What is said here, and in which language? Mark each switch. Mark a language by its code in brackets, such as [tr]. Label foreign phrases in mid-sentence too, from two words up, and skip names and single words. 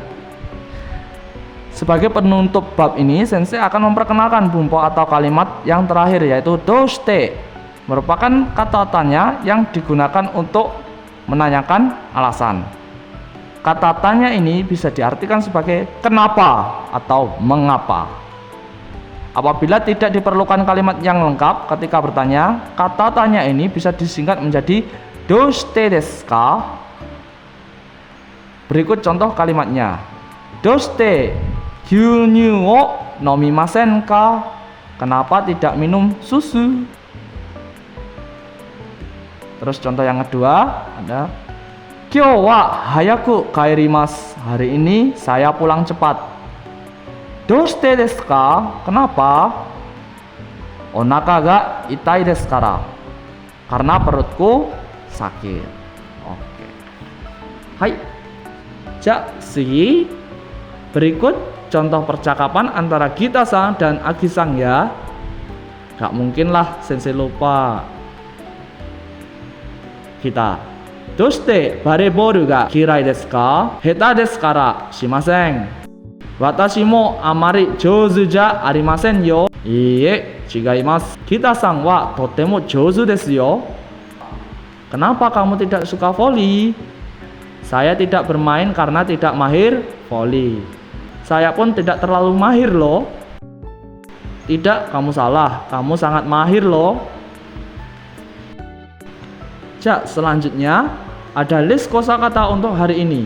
[id] Sebagai penutup bab ini, sensei akan memperkenalkan bumpo atau kalimat yang terakhir, yaitu doshite, merupakan kata tanya yang digunakan untuk menanyakan alasan. Kata tanya ini bisa diartikan sebagai kenapa atau mengapa. Apabila tidak diperlukan kalimat yang lengkap ketika bertanya, kata tanya ini bisa disingkat menjadi [ja] どうしてですか? [id] Berikut contoh kalimatnya. [ja] どうして牛乳を飲みませんか? [id] Kenapa tidak minum susu? Terus contoh yang kedua ada [ja] 今日は早く帰ります. [id] Hari ini saya pulang cepat. [ja] どうしてですか? [id] Kenapa? [ja] お腹が痛いですから. [id] Karena perutku sakit. Oke. Hai. Jadi berikut contoh percakapan antara Gita-san dan Agi-san ya. Gak mungkin lah sensei lupa. [ja] Kita どうしてバレーボールが嫌いですか? 下手ですからしません。私もあまり上手じゃありませんよ. いいえ、違います。Gita-sanはとても上手ですよ. [id] Kenapa kamu tidak suka voli? Saya tidak bermain karena tidak mahir voli. Saya pun tidak terlalu mahir loh. Tidak, kamu salah. Kamu sangat mahir loh. Selanjutnya ada list kosakata untuk hari ini.